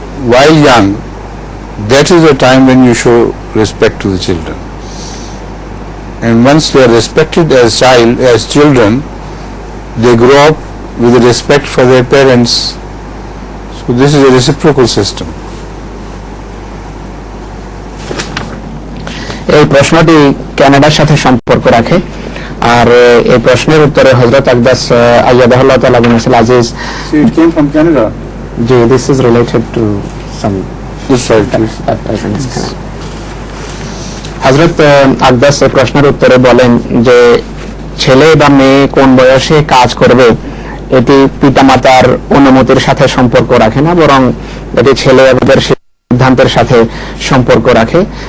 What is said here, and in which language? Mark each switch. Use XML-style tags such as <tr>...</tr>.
<en>While young, that is the time when you show respect to the children. And once they are respected as children, they grow up with respect for their parents. So this is a reciprocal system.</en> <bn>এই প্রশ্নটি কানাডার সাথে সম্পর্ক রাখে, আর এই প্রশ্নের উত্তরে হযরত আকদাস আইয়াদাহুল্লাহ তাআলা বিন Aziz,</bn> <en>See, it came from Canada. জি, this is related to some This side, please.</en> <bn>হযরত আকদাস এই প্রশ্নের উত্তরে বলেন যে ছেলে বা মেয়ে কোন বয়সে কাজ করবে এটি পিতামাতার অনুমতির সাথে সম্পর্ক রাখে না, বরং এটি ছেলে এদের সিদ্ধান্তের সাথে সম্পর্ক রাখে।</bn>